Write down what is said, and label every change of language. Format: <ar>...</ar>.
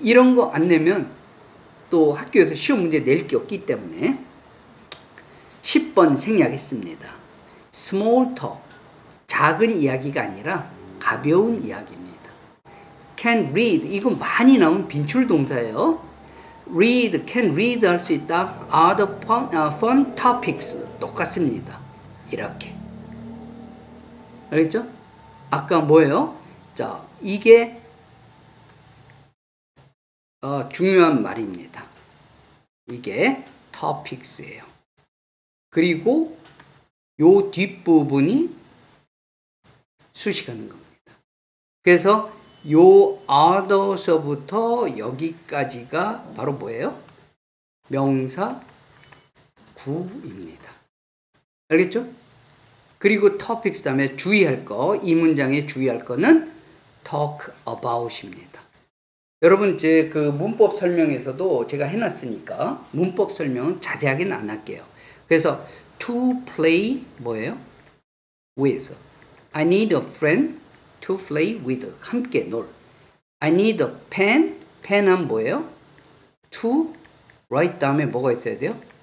<ko>이런 거 안 내면 또 학교에서 시험 문제 낼 게 없기 때문에 10번 생략했습니다. small talk, 작은 이야기가 아니라 가벼운 이야기입니다. can read, 이거 많이 나온 빈출 동사예요. read, can read 할 수 있다.</ko> <en>are the fun topics</en> <ko>똑같습니다. 이렇게 알겠죠? 아까 뭐예요? 자, 이게 중요한 말입니다. 이게 topics예요. 그리고 요 뒷부분이 수식하는 겁니다. 그래서 요 other서부터 여기까지가 바로 뭐예요? 명사 구입니다. 알겠죠? 그리고 topics 다음에 주의할 거, 이 문장에 주의할 거는 talk about입니다. 여러분, 제 그 문법 설명에서도 제가 해놨으니까 문법 설명은 자세하게는 안 할게요. 그래서 to play 뭐예요?</ko> <en>with. I need a friend to play with.</en> <ko>함께 놀.</ko> <en>I need a pen.</en> <ko>pen은 뭐예요? to write 다음에 뭐가 있어야 돼요?</ko>